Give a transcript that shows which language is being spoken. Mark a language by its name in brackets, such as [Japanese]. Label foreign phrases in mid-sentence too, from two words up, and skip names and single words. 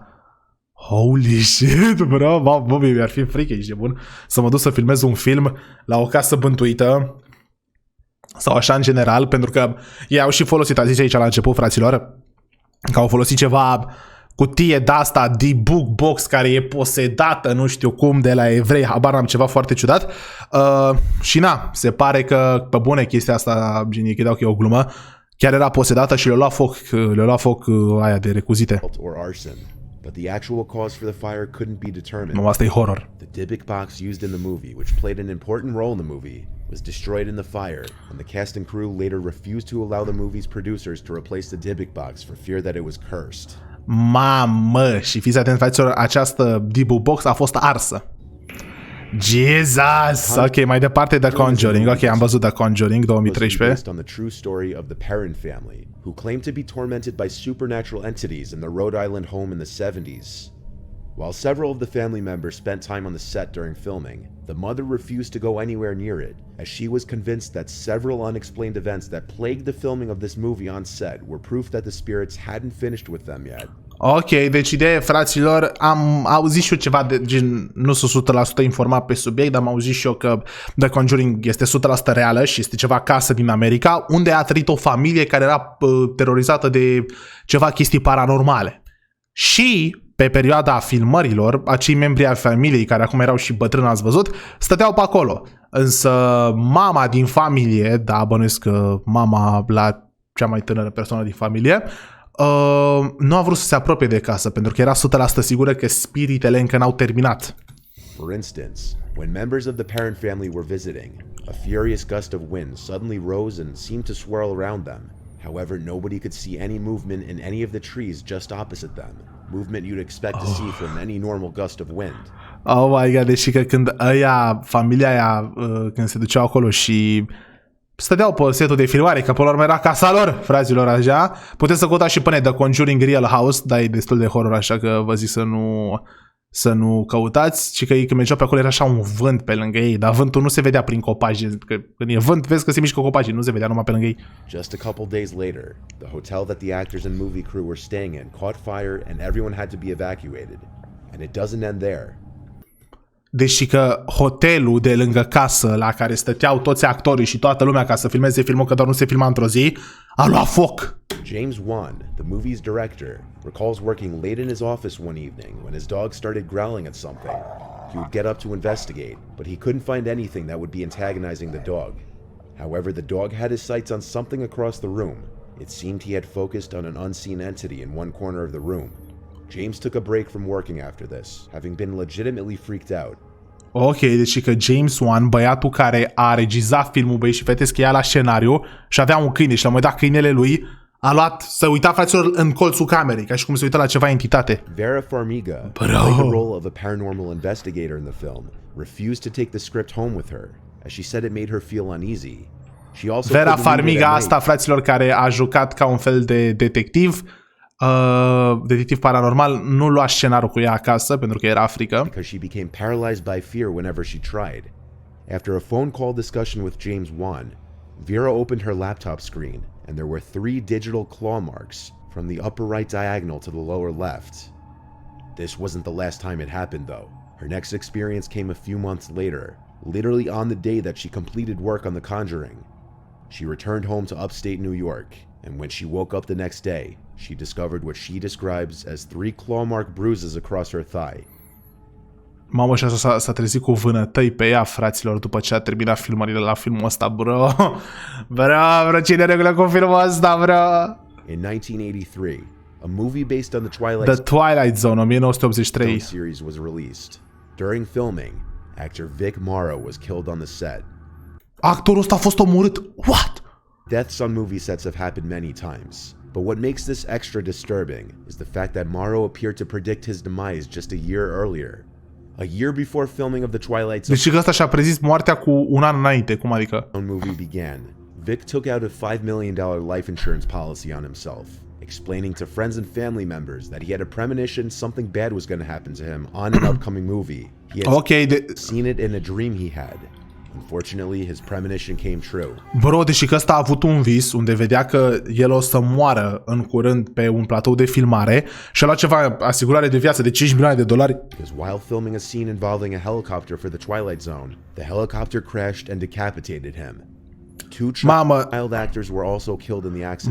[English] Holy shit, [Romanian] bro, bă, mi-ar fi frică, ești de bun, să mă duc să filmez un film la o casă bântuită sau așa în general, pentru că ei au și folosit, a zis aici la început, fraților, că au folosit ceva cutie de-asta, [English] debug box, [Romanian] care e posedată, nu știu cum, de la evrei, habar am ceva foarte ciudat. Și na, se pare că, pe bune, chestia asta, genie, credeau că e o glumă, chiar era posedată și le-a luat foc aia de recuzite. [English] But the actual cause for the fire couldn't be determined. No, [Romanian] asta e horror. [English] The Dybbuk box used in the movie, which played an important role in the movie, was destroyed in the fire, and the cast and crew later refused to allow the movie's producers to replace the Dybbuk box for fear that it was cursed. [Romanian] Mamă, și fiți atenți, fraților, această [English] Dybbuk box [Romanian] a fost arsă. Jesus! Ok, mai departe The Conjuring. Ok, am văzut The Conjuring 2013. [English] Based on the true story of the Perron family, who claimed to be tormented by supernatural entities in the Rhode Island home in the 70s. While several of the family members spent time on the set during filming, the mother refused to go anywhere near it, as she was convinced that several unexplained events that plagued the filming of this movie on set were proof that the spirits hadn't finished with them yet. [Romanian] Ok, deci ideea, fraților, am auzit și eu ceva de gen, nu sunt 100% informat pe subiect, dar am auzit și eu că The Conjuring este 100% reală și este ceva casă din America, unde a trăit o familie care era terorizată de ceva chestii paranormale. Și pe perioada filmărilor, acei membri ai familiei, care acum erau și bătrâni, ați văzut, stăteau pe acolo. Însă mama din familie, da, bănuiesc că mama la cea mai tânără persoană din familie, nu a vrut să se apropie de casă, pentru că era 100% sigură că spiritele încă n-au terminat. [English] For instance, when members of the Perron family were visiting, a furious gust of wind suddenly rose and seemed to swirl around them. However, nobody could see any movement in any of the trees just opposite them. Movement you'd expect to see from any normal gust of wind. Oh my god, [Romanian] deci că când familia aia, când se duceau acolo și stăteau pe setul de filmare, că pe la urmă era casa lor, fraților, așa. Puteți să căutați și până The Conjuring Real House, dar e destul de horror, așa că vă zic să nu căutați. Și că când mergeau pe acolo era așa un vânt pe lângă ei, dar vântul nu se vedea prin copaci, că când e vânt vezi că se mișcă copacii, nu se vedea numai pe lângă ei. [English] Just a couple days later, the hotel that the actors and movie crew were staying in caught fire and everyone had to be evacuated. And it doesn't end there. [Romanian] Deci că hotelul de lângă casă la care stăteau toți actorii și toată lumea ca să filmeze filmul, că doar nu se filma într-o zi, a luat foc. [English] James Wan, the movie's director, recalls working late in his office one evening when his dog started growling at something. He would get up to investigate, but he couldn't find anything that would be antagonizing the dog. However, the dog had his sights on something across the room. It seemed he had focused on an unseen entity in one corner of the room. James took a break from working after this, having been legitimately freaked out. [Romanian] Ok, deci că James Wan, băiatul care a regizat filmul, băi și fete, scria la scenariu și avea un câine și la un moment dat câinele lui a luat, să uita, fraților, în colțul camerei, ca și cum se uita la ceva entitate. [English] Vera Farmiga, playing the role of a paranormal investigator in the film, refused to take the script home with her, as she said it made her feel uneasy. She also [Romanian] Vera Farmiga asta, fraților, care a jucat ca un fel de detectiv, detectiv paranormal, nu lua scenariul cu ea acasă pentru că era frică. [English] Because she became paralyzed by fear whenever she tried. After a phone call discussion with James Wan, Vera opened her laptop screen and there were 3 digital claw marks from the upper right diagonal to the lower left. This wasn't the last time it happened though. Her next experience came a few months later, literally on the day that she completed work on The Conjuring. She returned home to upstate New York, and when she woke up the next day, she discovered what she describes as 3 claw mark bruises across her thigh. [Romanian] Mamă, și asta s-a trezit cu vânătăi pe ea, fraților, după ce a terminat filmările la filmul ăsta, bro. Bro, cine regulă cu filmul ăsta, bro? [English] In 1983, a movie based on the Twilight Zone, 1983. series was released. During filming, actor Vic Morrow was killed on the set. [Romanian] Actorul ăsta a fost omorât. [English] What? Deaths on movie sets have happened many times, but what makes this extra disturbing is the fact that Morrow appeared to predict his demise just a year earlier. A year before filming of the Twilight Zone [Romanian] Deci ăsta și-a prezis moartea cu un an înainte, cum adică? [English] movie began, Vic took out a $5 million life insurance policy on himself, explaining to friends and family members that he had a premonition something bad was going to happen to him on an upcoming movie. He had seen it in a dream he had. Unfortunately, his premonition came true. [Romanian] Bro, deși că ăsta a avut un vis unde vedea că el o să moară în curând pe un platou de filmare și a luat ceva asigurare de viață de $5 milioane. [English] Because while filming a scene involving a helicopter for the Twilight Zone, the helicopter crashed and decapitated him. Two child actors were also killed in the accident.